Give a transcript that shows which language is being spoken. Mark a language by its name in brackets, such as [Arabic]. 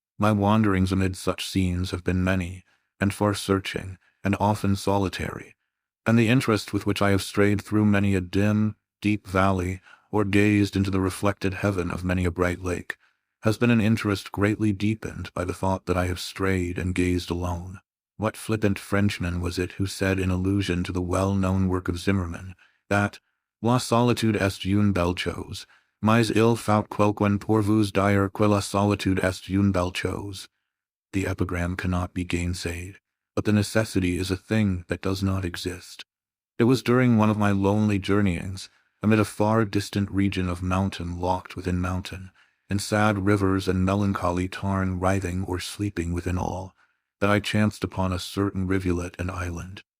[English] My wanderings amid such scenes have been many, and far-searching, and often solitary, and the interest with which I have strayed through many a dim, deep valley, or gazed into the reflected heaven of many a bright lake, has been an interest greatly deepened by the thought that I have strayed and gazed alone. What flippant Frenchman was it who said in allusion to the well-known work of Zimmermann, that [French] La solitude est une belle chose, Mais il faut quelqu'un pour vous dire que la solitude est une belle chose. [English] The epigram cannot be gainsayed, but the necessity is a thing that does not exist. It was during one of my lonely journeyings, amid a far distant region of mountain locked within mountain, and sad rivers and melancholy tarn writhing or sleeping within all, that I chanced upon a certain rivulet and island.